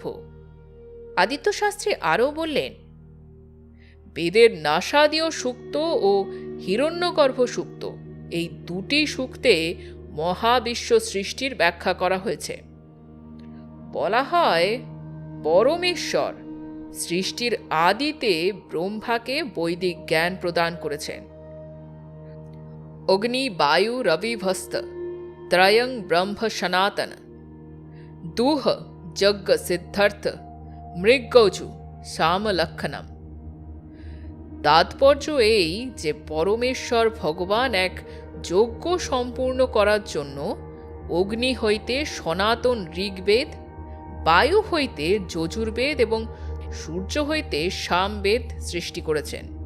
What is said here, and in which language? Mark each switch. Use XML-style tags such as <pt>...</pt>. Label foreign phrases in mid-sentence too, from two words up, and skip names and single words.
<bn>আদিত্য শাস্ত্রী আরও বললেন, বেদের নাসাদীয় সূক্ত ও হিরণ্যগর্ভ সূক্ত, এই দুটি সূক্তে মহাবিশ্ব সৃষ্টির ব্যাখ্যা করা হয়েছে। বলা হয় পরমেশ্বর সৃষ্টির আদিতে ব্রহ্মাকে বৈদিক জ্ঞান প্রদান করেছেন।</bn> <sa>অগ্নি, বায়ু, রবি, ভস্ত त्रयं ब्रह्म सनातन দুহ যজ্ঞ সিদ্ধার্থ মৃগৌজু শ্যামলক্ষণম।</sa> <bn>তাৎপর্য এই যে পরমেশ্বর ভগবান এক যজ্ঞ সম্পূর্ণ করার জন্য অগ্নি হইতে সনাতন ঋগ্বেদ, বায়ু হইতে যজুর্বেদ এবং সূর্য হইতে সামবেদ সৃষ্টি করেছেন।</bn>